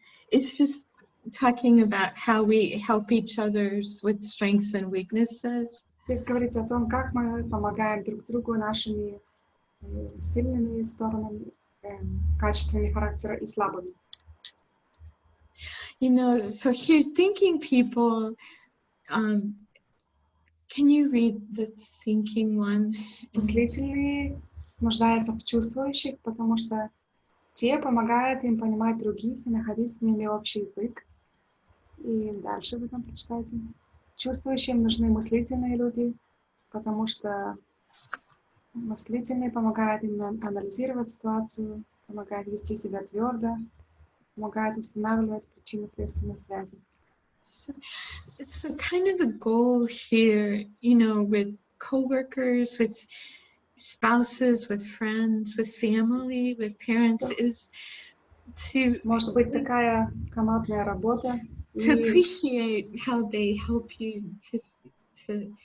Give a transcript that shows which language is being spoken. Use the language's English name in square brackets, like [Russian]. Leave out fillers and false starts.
[English] It's just talking about how we help each other with strengths and weaknesses. [Russian] Здесь говорится о том, как мы помогаем друг другу нашими сильными сторонами, качествами характера и слабыми. [English] You know, so here, thinking people, can you read the thinking one? [Russian] Мыслительные нуждаются в чувствующих, потому что те помогают им понимать других и находить с ними общий язык. И дальше вы там прочитаете. Чувствующим нужны мыслительные люди, потому что мыслительные помогают им анализировать ситуацию, помогают вести себя твердо, помогают устанавливать причинно-следственные связи. [English] So kind of the goal here, you know, with coworkers, with spouses, with friends, with family, with parents, is to [Russian] Может быть такая командная работа. [English] To appreciate how they help you to